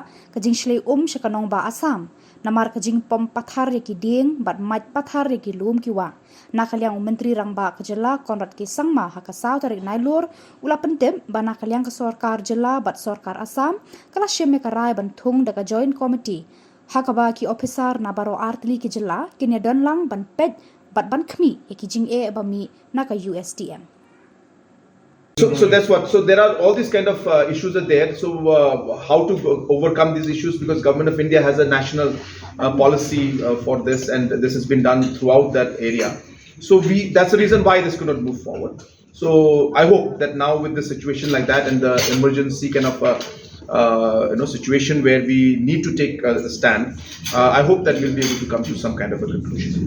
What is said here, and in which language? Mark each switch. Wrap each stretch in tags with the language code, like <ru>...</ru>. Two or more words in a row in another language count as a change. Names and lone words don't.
<kha>ka jingshlei sya ka nongbah Assam namar ka jingpom pathar ki dieng bat mait pathar ki kiwa nakaliang Myntri rangbah ka Jylla Conrad ki Sangma ha ka tarik Nailur ula pyntip ba nakaliang ka sorkar Jylla bat sorkar Assam kala shim ka rai ban thung da ka</kha> <en>joint committee</en> <kha>ha kaba ki ophiser na baro artli ki Jylla kinya donlang ban Peit ban kmi jingkynnoh bami naka USTM.</kha> <en>So that's what. So there are all these kind of issues are there. So how to overcome these issues? Because Government of India has a national policy for this, and this has been done throughout that area. So that's the reason why this could not move forward. So I hope that now with the situation like that and the emergency kind of situation where we need to take a stand, I hope that we'll be able to come to some kind of a conclusion.</en>